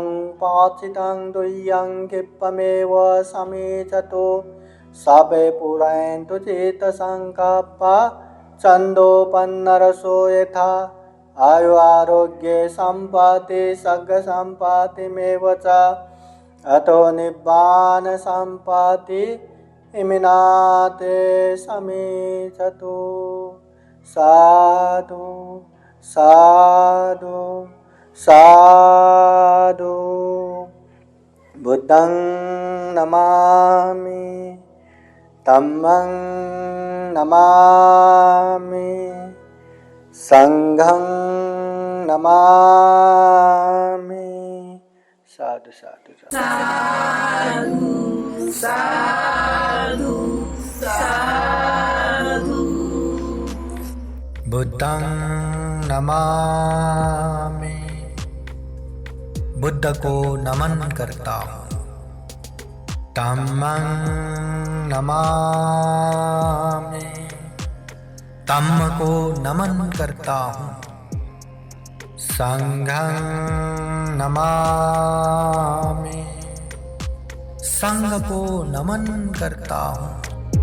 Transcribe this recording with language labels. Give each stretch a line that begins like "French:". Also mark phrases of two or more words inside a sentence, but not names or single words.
Pali: पाचितं दुह्यं क्षिप्पमेव समीचतु सबे पुरन्तु चित्तसङ्कल्पा छन्दोपन्नरसो यथा आयु आरोग्ये सम्पत्ति सग्गसम्पत्तिमेव च अतो निब्बान सम्पत्ति इमिनाते समीचतु। साधु साधु साधु। बुद्धं नमामि, धम्मं नमामि, संघं नमामि। साधु साधु साधु साधु साधु। बुद्धं नमामि,
Hindi: बुद्ध को नमन करता हूँ।
Pali: धम्मं नमामि,
Hindi: धम्म को नमन करता हूँ।
Pali: संघं नमामि,
Hindi: संघ को नमन करता हूँ।